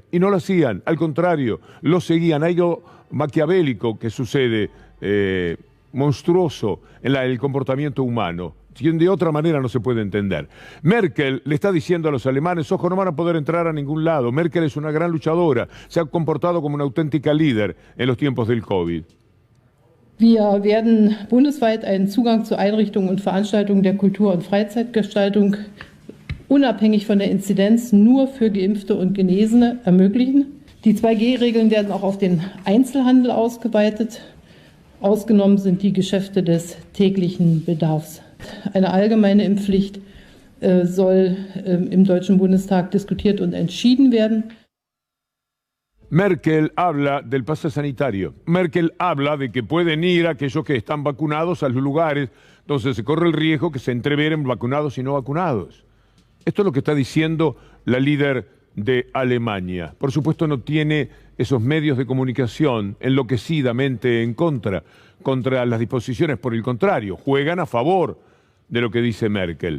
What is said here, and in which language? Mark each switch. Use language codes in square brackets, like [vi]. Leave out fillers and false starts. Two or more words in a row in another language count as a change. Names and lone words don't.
[es] Y no lo hacían, al contrario, lo seguían. Hay algo maquiavélico que sucede, monstruoso en el comportamiento humano. De otra manera no se puede entender. Merkel le está diciendo a los alemanes, ojo, no van a poder entrar a ningún lado. Merkel es una gran luchadora, se ha comportado como una auténtica líder en los tiempos del COVID. [de] Wir werden bundesweit einen Zugang zu Einrichtungen und Veranstaltungen der Kultur- und Freizeitgestaltung unabhängig von der Inzidenz nur für Geimpfte und Genesene ermöglichen. Die 2G-Regeln werden auch auf den Einzelhandel ausgeweitet. Ausgenommen sind die Geschäfte des täglichen Bedarfs. Eine allgemeine Impfpflicht soll im Deutschen Bundestag diskutiert und entschieden werden. [es] Merkel habla del pase sanitario. Merkel habla de que pueden ir aquellos que están vacunados a los lugares donde se corre el riesgo que se entreveren vacunados y no vacunados. Esto es lo que está diciendo la líder de Alemania. Por supuesto no tiene esos medios de comunicación enloquecidamente en contra las disposiciones, por el contrario, juegan a favor de lo que dice Merkel.